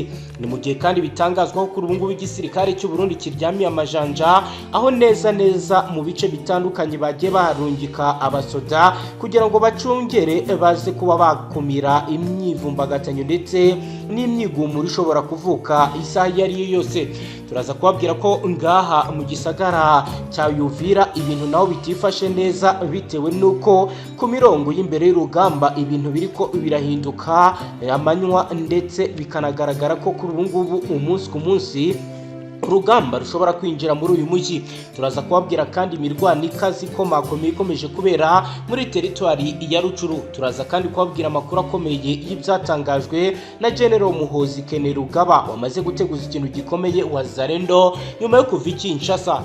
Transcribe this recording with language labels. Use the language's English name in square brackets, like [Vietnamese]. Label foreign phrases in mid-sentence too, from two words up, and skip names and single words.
[Rundi] Ni mu gihe kandi bitangazwa ko kuri ubu ngubu igisirikare cy'u Burundi kiryamiye amajanja aho neza mu bice bitandukanye bagiye baharungika abasoda kugira ngo bacungere baze kuba bakumira imyivumbagatanyo ndetse n'imyigumuro ishobora kuvuka isaha iyo ari yo yose. Turaza kubabwira ko ngaha mu gisagara cya Uvira ibintu naho bitifashe neza bitewe nuko ku mirongo y'imbere y'urugamba ibintu biriko birahinduka amanywa ndetse bikanagaragara ko kuri ubu ngubu umunsi ku munsi urugamba rushobora kwinjira muri uyu mujyi. Turaza kubabwira kandi imirwano ikazi ikomakomeye ikomeje kubera muri teritwari ya Rucuru. Turaza kandi kubabwira amakuru akomeye y'ibyatangajwe na General Muhozi Kainerugaba wamaze guteguza ikintu gikomeye Wazalendo nyuma yo kuva Kinshasa.